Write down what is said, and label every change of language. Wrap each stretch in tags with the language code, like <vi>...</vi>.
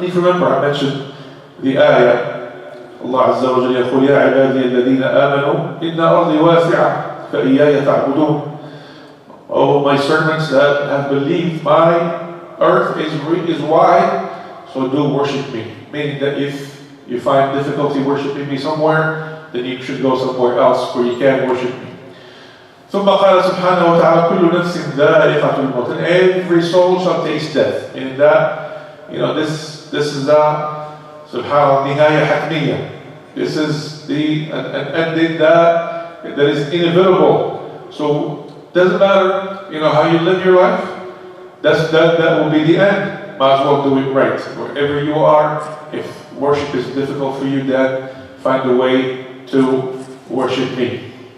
<en>And if you remember, I mentioned the ayah, Allah Azza wa Jalla يقول يا عبادي الذين آمنوا إن أرضي واسعة فإياي تعبدون. Oh, my servants that have believed, my earth is wide, so do worship me. Meaning that if you find difficulty worshiping me somewhere, then you should go somewhere else where you can worship me.</en> <ar>ثم قال سبحانه وتعالى كل نفس ذائقة الموت.</ar> <en>And every soul shall taste death. Meaning that, this is the subhanAllah nihaya hatmiyah. This is an ending that is inevitable. So it doesn't matter, how you live your life. That will be the end. Might as well do it right. Wherever you are, if worship is difficult for you, then find a way to worship me.</en>